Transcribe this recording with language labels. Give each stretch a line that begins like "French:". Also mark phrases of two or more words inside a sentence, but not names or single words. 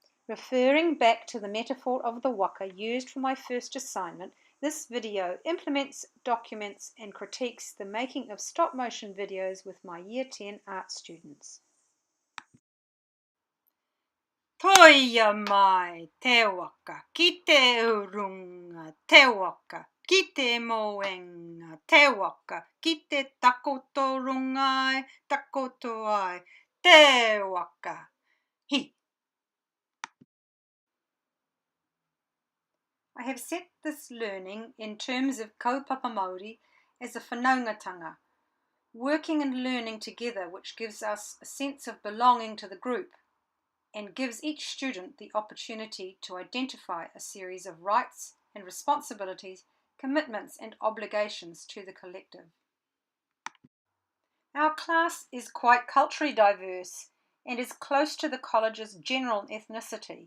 English: Referring back to the metaphor of the waka used for my first assignment, this video implements, documents and critiques the making of stop-motion videos with my Year 10 art students.
Māori: Toia mai te waka, ki te urunga te waka, ki te moenga te waka, ki te takoto rungai, takoto ai, te waka, hi.
English: I have set this learning in terms of
Māori: kaupapa Māori
English: as a whanaungatanga, working and learning together, which gives us a sense of belonging to the group and gives each student the opportunity to identify a series of rights and responsibilities, commitments and obligations to the collective. Our class is quite culturally diverse and is close to the college's general ethnicity.